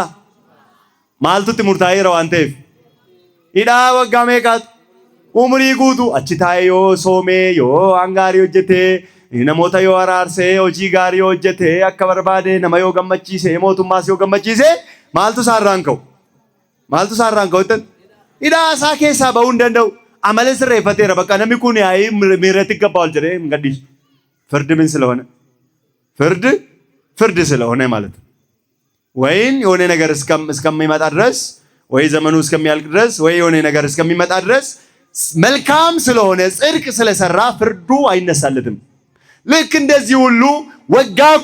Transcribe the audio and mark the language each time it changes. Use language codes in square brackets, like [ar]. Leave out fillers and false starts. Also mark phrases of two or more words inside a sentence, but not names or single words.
[om] Maaltutti murtaa'eera waan ta'eef hidhaa waggaa meeqaatu umrii guutuu achi taa'ee yoo soomee yoo waan gaarii hojjetee namoota yoo araarsee hojii gaarii hojjetee akka barbaade nama yoo gammachiise mootummaas yoo gammachiise maaltu saarraan ka'u? Maaltu saarraan ka'u? Hidhaa isaa keessaa ba'uu hin danda'u. Amala sirreeffateera. Bakka namni kun yaa'ii miirratti gabbaa'u jedhee hin gadhiisu. [am] ፍርድ ምን ስለሆነ? ፍርድ ስለሆነ ማለት ነው። ወይን የሆነ ነገር እስከሚመጣ ድረስ ወይ ዘመኑ እስከሚያልቅ ድረስ ወይ የሆነ ነገር እስከሚመጣ ድረስ መልካም ስለሆነ ጽድቅ ስለሰራ ፍርዱ አይነሳለትም። ልክ እንደዚህ ሁሉ ወጋኩ